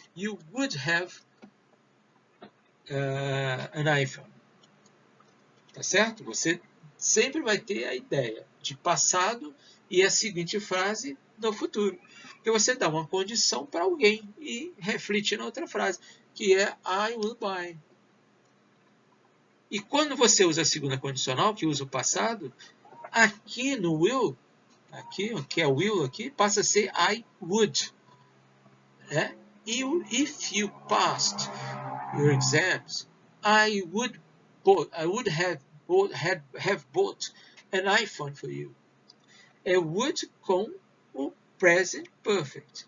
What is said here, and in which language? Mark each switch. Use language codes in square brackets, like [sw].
[en] You would have an iPhone. [pt] Tá certo? Você sempre vai ter a ideia de passado e a seguinte frase no futuro. Porque você dá uma condição para alguém e reflete na outra frase, que é [en] I will buy. [pt] E quando você usa a segunda condicional, que usa o passado, aqui no will, que é will aqui, passa a ser I would. Né? [en] If you passed your exams, I would have bought an iPhone for you. [pt] É would com o present perfect.